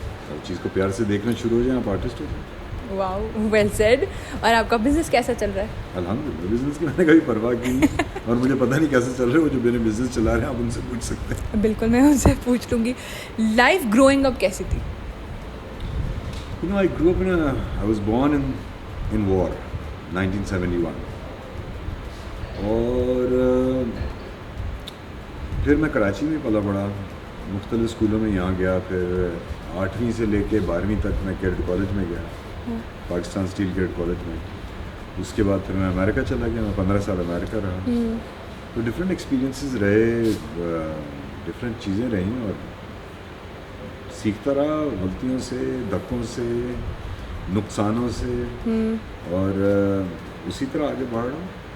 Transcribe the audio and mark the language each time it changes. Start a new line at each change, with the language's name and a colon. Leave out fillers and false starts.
Urdu: ہر چیز کو پیار سے دیکھنا شروع ہو جائیں آپ آرٹسٹ ہو جائیں.
English: Wow, well said.
Urdu: اور آپ کا بزنس کیسا چل رہا ہے؟ الحمدللہ. بزنس کی میں نے کبھی پرواہ کی نہیں اور مجھے پتہ نہیں کیسے چل رہے. وہ جو میرے بزنس چلا رہے ہیں آپ ان سے پوچھ سکتے ہیں. بالکل میں ان سے پوچھ لوں گی.
English: life growing up
Urdu: کیسی تھی؟
English: I grew up I was born in war, 1971.
Urdu: اور پھر میں کراچی میں پلا بڑھا، مختلف اسکولوں میں یہاں گیا. پھر 8ویں سے لے کے 12ویں تک میں کیڈٹ کالج میں گیا، پاکستان اسٹیل کیڈٹ کالج میں. اس کے بعد پھر میں امریکہ چلا گیا. میں 15 سال امریکہ رہا. تو ڈفرینٹ ایکسپیرینسز رہے، ڈفرینٹ چیزیں رہیں اور سیکھتا رہا غلطیوں سے، دھکوں سے، نقصانوں سے، اور اسی طرح آگے بڑھ رہا ہوں.